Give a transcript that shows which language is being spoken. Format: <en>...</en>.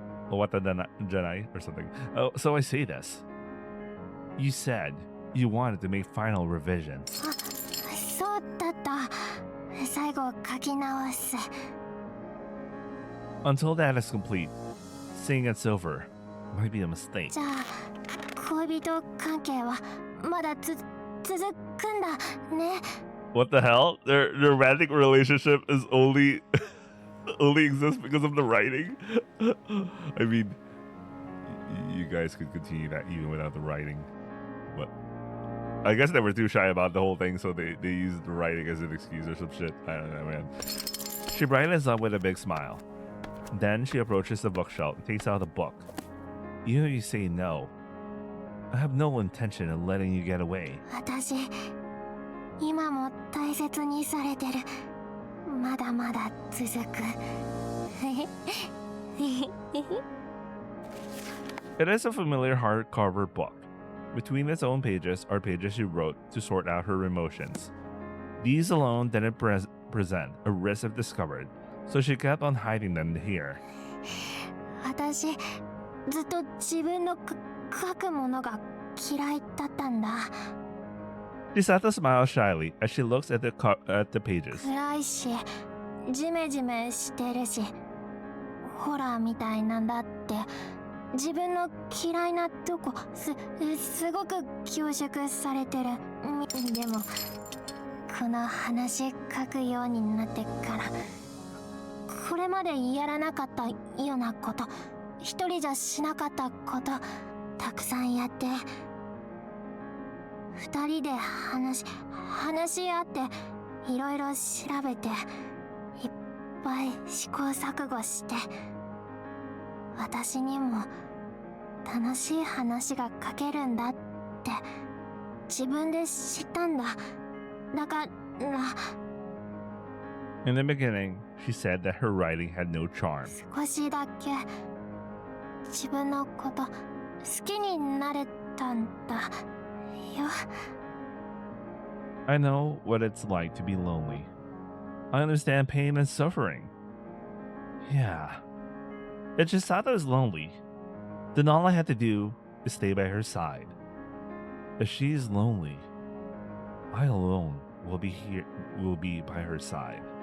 <en>What the Jedi or something. Oh, so I say this. You said you wanted to make final revisions.</en> <ja>あ、そうだった。最後書き直す。</ja> <en>Until that is complete, saying it's over might be a mistake.</en> <ja>じゃあ恋人関係はまだ続くんだね。</ja> <en>What the hell? Their romantic relationship is only exists because of the writing. I mean, you guys could continue that even without the writing, but I guess they were too shy about the whole thing, so they used writing as an excuse or some shit. I don't know, man. She brightens up with a big smile. Then she approaches the bookshelf and takes out a book. Even if you say no, I have no intention of letting you get away.</en> <ja>私今も大切にされてる。まだまだ続く。</ja> <en>It is a familiar hardcover book. Between its own pages are pages she wrote to sort out her emotions. These alone didn't present a risk if discovered, so she kept on hiding them here.</en> <ja>私ずっと自分の書くものが嫌いだったんだ。</ja> <en>Chisato smiles shyly as she looks at the pages.</en> <ja>暗いし、ジメジメしてるし、ホラーみたいなんだって。自分の嫌いなとこすごく凝縮されてる。でもこの話書くようになってからこれまでやらなかったようなこと一人じゃしなかったことたくさんやって二人で話し合っていろいろ調べていっぱい試行錯誤して私にも楽しい話が書けるんだって自分で知ったんだ。だから</ja> <en>In the beginning, she said that her writing had no charm.</en> <ja>少しだけ自分のこと好きになれたんだよ。</ja> <en>I know what it's like to be lonely. I understand pain and suffering. Yeah. If Chisato is lonely, then all I have to do is stay by her side. If she is lonely, I alone will be by her side.</en>